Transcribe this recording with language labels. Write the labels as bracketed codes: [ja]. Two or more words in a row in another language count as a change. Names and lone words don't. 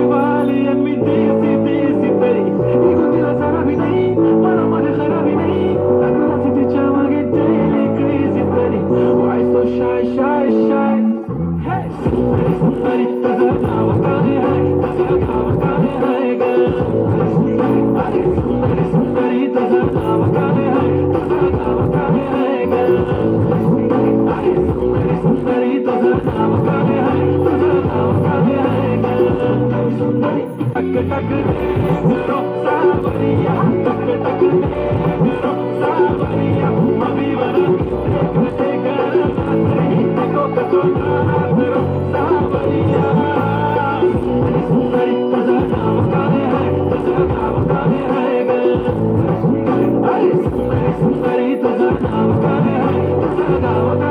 [mr] वाली and मी देसी तरी, इगो तिला जरा भी नाही, मनामध्ये खराबी नाही, लागलाची तिच्या मागे [en] daily crazy तरी, why so shy, [mr] hey सुंदरी तुझं नाव काय आहे, तुझं नाव काय आहे ग, अरे सुंदरी तुझं नाव काय आहे, तुझं नाव काय आहे ग, अरे सुंदरी तुझं नाव काय आहे, तुझं नाव काय आहे ग, [rwr] सुंदरी टक टक रो सावरिया, टक टक रो सावरिया, मम्मी बना ते कर देखो कसो नाच रो सावरिया, [mr] सुंदरी तुझं नाव काय आहे, तुझं नाव काय आहे ग, अरे सुंदरी तुझं नाव काय आहे, तुझं नाव